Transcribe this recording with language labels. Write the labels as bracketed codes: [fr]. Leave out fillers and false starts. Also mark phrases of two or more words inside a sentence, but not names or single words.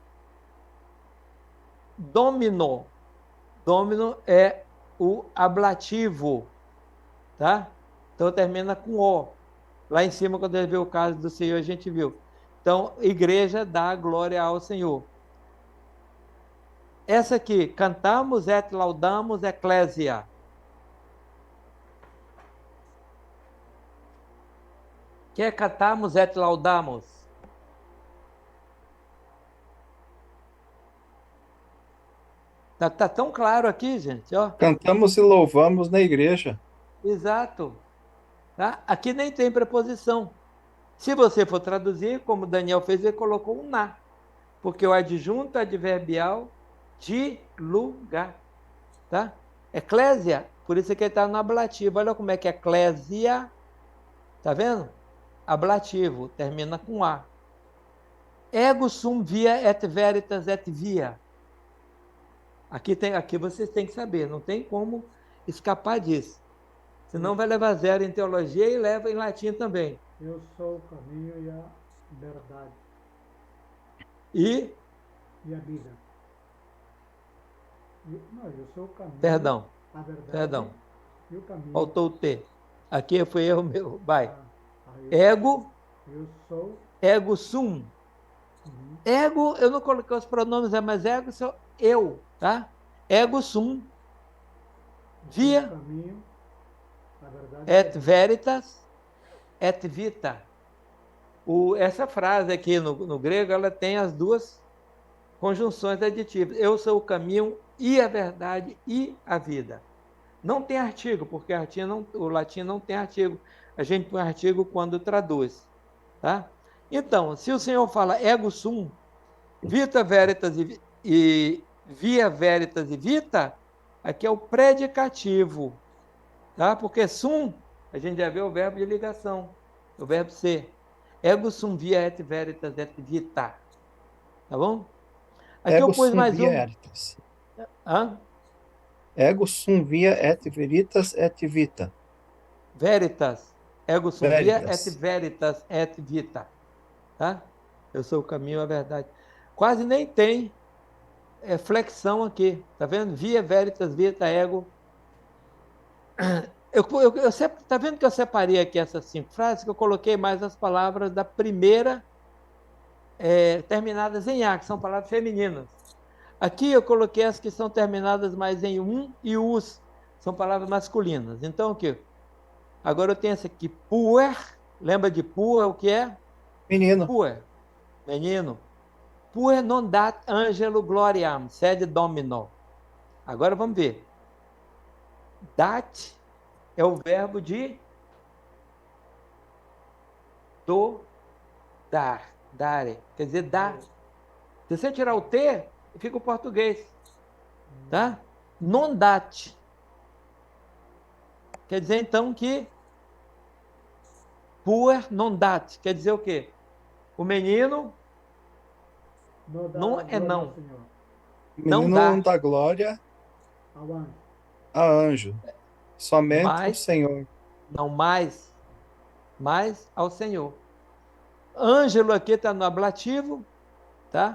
[pt] Domino. Domino é o ablativo. Tá? Então termina com O. Lá em cima, quando a gente viu o caso do Senhor, a gente viu. Então, igreja dá glória ao Senhor. Essa aqui, [la] cantamos et laudamos ecclesia. [pt] Que é [la] cantarmos et laudamos? [pt] Tá tão claro aqui, gente, ó. Cantamos e louvamos na igreja. Exato. Tá? Aqui nem tem preposição. Se você for traduzir, como Daniel fez, ele colocou um na. Porque o adjunto adverbial de lugar. Tá? Eclésia, por isso que ele está no ablativo. Olha como é que é eclésia. Tá vendo? Ablativo, termina com A. [la] Ego sum via et veritas et via. [pt] Aqui vocês têm que saber, não tem como escapar disso. Senão vai levar zero em teologia e leva em latim também. Eu sou o caminho e a verdade E, e a vida. Não, eu sou o caminho, perdão, a verdade perdão, e o caminho. faltou o T. Aqui foi erro meu, vai. Eu, Ego, eu sou. [la] ego sum. [pt] Uhum. Ego, eu não coloquei os pronomes, mas ego sou eu, tá? [la] Ego sum, [pt] O via, caminho, a verdade e a et vida. [la] veritas, et vita. [pt] Essa frase aqui no grego, ela tem as duas conjunções aditivas. Eu sou o caminho e a verdade e a vida. Não tem artigo, porque o latim não tem artigo. A gente põe artigo quando traduz. Tá? Então, se o Senhor fala [la] ego sum, vita veritas e via veritas e vita, [pt] aqui é o predicativo. Tá? Porque sum, a gente já vê o verbo de ligação, o verbo ser. [la] Ego sum via et veritas et vita. [pt] Tá bom? Aqui eu Ego pus sum mais via um. veritas. Hã? [la] Ego sum via et veritas et vita. Veritas. Ego sum via et [pt] Veritas. [la] veritas et vita. [pt] Tá? Eu sou o caminho, a verdade. Quase nem tem flexão aqui. Tá vendo? [la] Via veritas, vita, ego. [pt] Tá vendo que eu separei aqui essas 5 frases, que eu coloquei mais as palavras da primeira, terminadas em A, que são palavras femininas. Aqui eu coloquei as que são terminadas mais em e us, são palavras masculinas. Então, o que? Agora eu tenho essa aqui, puer. Lembra de puer, o que é? Menino. Puer, menino. [la] Puer non dat angelo gloriam, sed domino. [pt] Agora vamos ver. Dat é o verbo de dar, dare, quer dizer, dar, Se você tirar o T, fica o português. Tá? [la] Non dat. [pt] Quer dizer, então, que [la] puer non dat. [pt] Quer dizer o quê? O menino Não dá não é glória ao não. Senhor, O Não menino dá. não dá glória ao anjo. a anjo, somente o Mas, Senhor. não mais, mais ao Senhor. Ângelo aqui está no ablativo, tá?